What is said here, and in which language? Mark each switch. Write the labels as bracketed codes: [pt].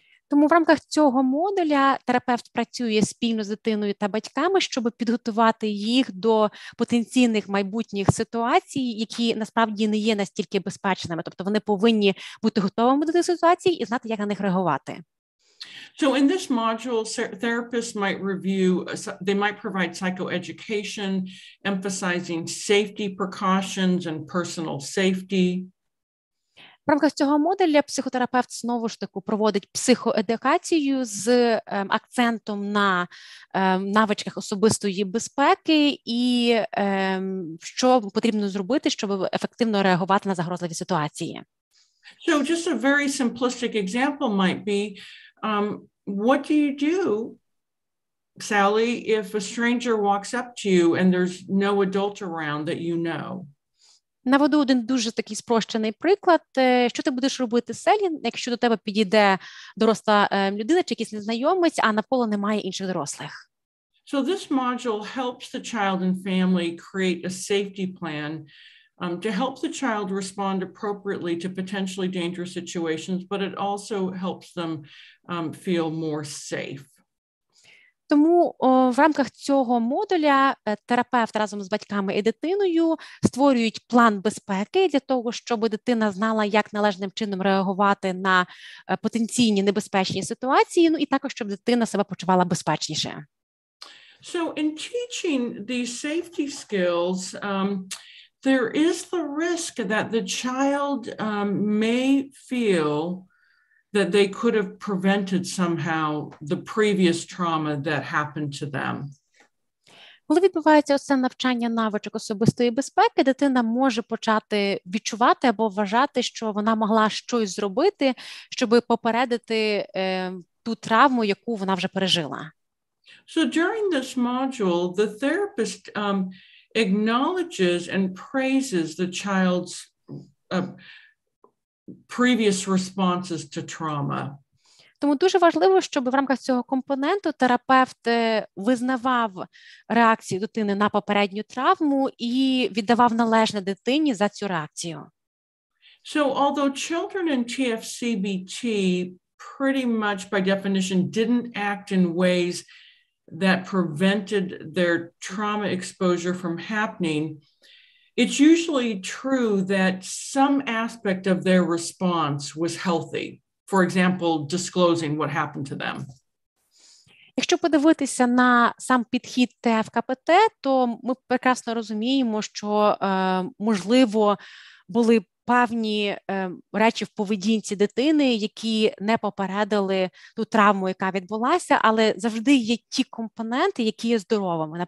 [uk] Тому в рамках цього модуля терапевт працює спільно з дитиною та батьками, щоб підготувати їх до потенційних майбутніх ситуацій, які насправді не є настільки безпечними. Тобто вони повинні бути готовими до цих ситуацій і знати, як на них реагувати. [en] So in this module, therapists might review, they might provide psychoeducation, emphasizing safety precautions and personal safety. [uk] В рамках цього модуля психотерапевт знову ж таки проводить психоедукацію з акцентом на навичках особистої безпеки і що потрібно зробити, щоб ефективно реагувати на загрозливі ситуації. [en] So just a very simplistic example might be, what do you do, Sally, if a stranger walks up to you and there's no adult around that you know? [uk] Наведу один дуже такий спрощений приклад. Що ти будеш робити, Селі, якщо до тебе підійде доросла людина чи якийсь незнайомець, а навколо немає інших дорослих? [en] So this module helps the child and family create a safety plan to help the child respond appropriately to potentially dangerous situations, but it also helps them feel more safe. [uk] Тому в рамках цього модуля терапевт разом з батьками і дитиною створюють план безпеки для того, щоб дитина знала, як належним чином реагувати на потенційні небезпечні ситуації, ну і також, щоб дитина себе почувала безпечніше. [en] So in teaching these safety skills, there is the risk that the child may feel that they could have prevented somehow the previous trauma that happened to them. [uk] Коли відбувається оце навчання навичок особистої безпеки, дитина може почати відчувати або вважати, що вона могла щось зробити, щоб попередити ту травму, яку вона вже пережила. [en] So during this module, the therapist acknowledges and praises the child's previous responses to trauma. [uk] Тому дуже важливо, щоб в рамках цього компоненту терапевт визнавав реакцію дитини на попередню травму і віддавав належне дитині за цю реакцію. [en] So although children in TFCBT pretty much by definition didn't act in ways that prevented their trauma exposure from happening, it's usually true that some aspect of their response was healthy. For example, disclosing what happened to them. [uk] Якщо подивитися на сам підхід ТФКПТ, то ми прекрасно розуміємо, що, можливо, були певні речі в поведінці дитини, які не попередили ту травму, яка відбулася, але завжди є ті компоненти, які є здоровими.